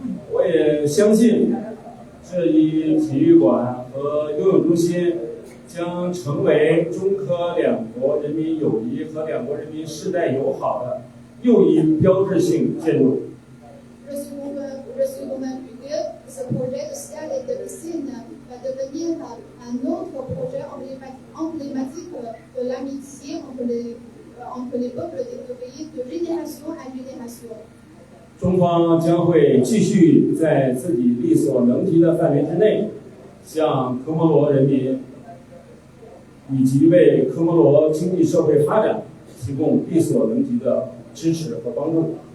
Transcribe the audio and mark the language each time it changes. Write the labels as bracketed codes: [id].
[zh] 我也相信，这一体育馆和游泳中心将成为中科两国人民友谊和两国人民世代友好的又一标志性建筑。 [fr] Je suis convaincu que ce projet de stade et de piscine va devenir un autre projet emblématique de l'amitié entre les peuples des deux pays de génération à génération. [zh] 中方将会继续在自己力所能及的范围之内，向科摩罗人民以及为科摩罗经济社会发展提供力所能及的支持和帮助。